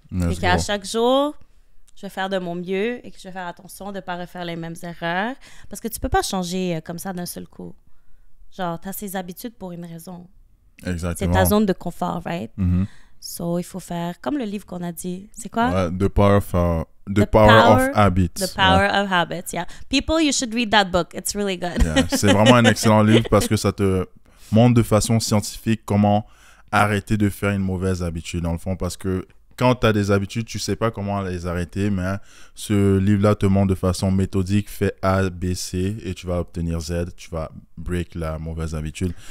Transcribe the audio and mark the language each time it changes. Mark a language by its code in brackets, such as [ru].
[fr] Et qu'à chaque jour, je vais faire de mon mieux et que je vais faire attention de ne pas refaire les mêmes erreurs. Parce que tu peux pas changer comme ça d'un seul coup. Genre, tu as ces habitudes pour une raison. Exactement. C'est ta zone de confort, right? So, il faut faire comme le livre qu'on a dit. C'est quoi? [en] The Power of Habits. The Power of Habits, yeah. People, you should read that book. It's really good. Yeah. [fr] C'est vraiment un excellent livre parce que ça te montre de façon scientifique comment arrêter de faire une mauvaise habitude, dans le fond, parce que quand tu as des habitudes, tu sais pas comment les arrêter, mais ce livre-là te montre de façon méthodique, fais A, B, C et tu vas obtenir Z, tu vas break la mauvaise habitude.